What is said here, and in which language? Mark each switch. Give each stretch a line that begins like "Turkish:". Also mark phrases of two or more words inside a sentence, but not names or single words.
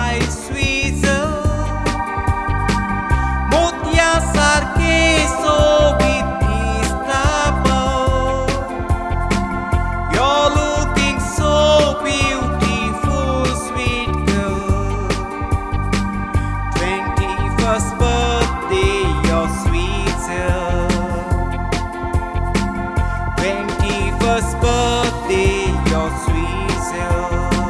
Konkani: Swezil मोत्यासारखे सोबीत दिसता बघ.
English: You're looking so beautiful, sweet girl. 21st birthday, your Swezil. 21st birthday, your Swezil.